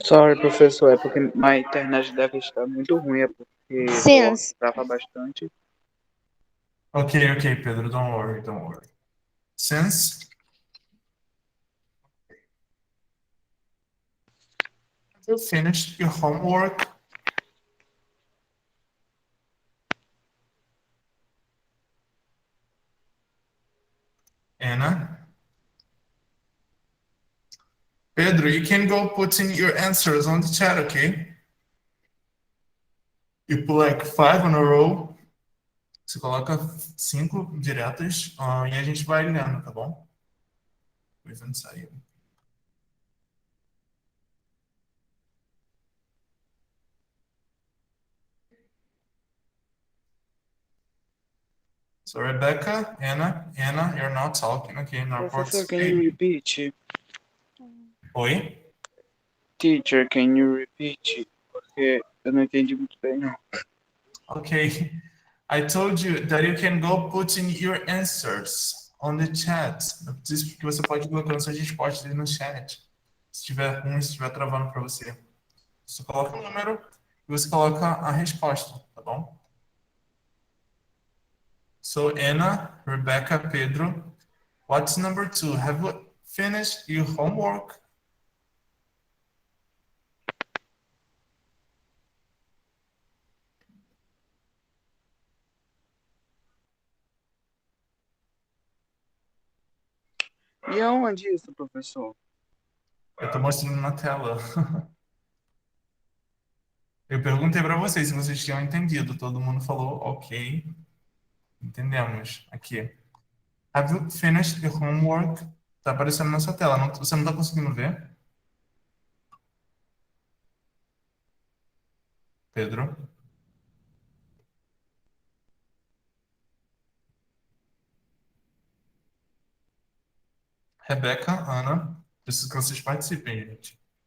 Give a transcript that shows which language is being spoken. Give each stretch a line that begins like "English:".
English: Sorry, professor,
Portuguese: é porque minha internet deve estar muito ruim, é porque
English: Since.
Portuguese: trava bastante.
English: Okay, okay, Pedro, don't worry, don't worry. Since you finished your homework, Anna. Pedro, you can go put in your answers on the chat, okay? You put like 5 on a row.
Portuguese: Você coloca 5 diretas e a gente vai lendo, tá bom? O Ivan saiu.
English: So Rebecca, Anna, you're not talking, okay? Not Professor, can you repeat?
Portuguese: Oi?
English: Teacher, can you repeat?
Portuguese: Porque eu não entendi muito bem, não.
English: Okay. I told you that you can go put in your answers on the chat.
Portuguese: Eu disse que você pode colocar suas respostas ali no chat. Se tiver ruim, se estiver travando para você. Você coloca o número e você coloca a resposta, tá bom?
English: So, Anna, Rebecca, Pedro, what's number 2? Have you finished your homework?
Portuguese: E aonde isso, professor? Eu estou mostrando na tela. Eu perguntei para vocês se vocês tinham entendido. Todo mundo falou, ok. Entendemos. Aqui.
English: Have you finished your homework?
Portuguese: Tá aparecendo na sua tela. Você não está conseguindo ver? Pedro? Rebeca, Ana, preciso que vocês participem, gente.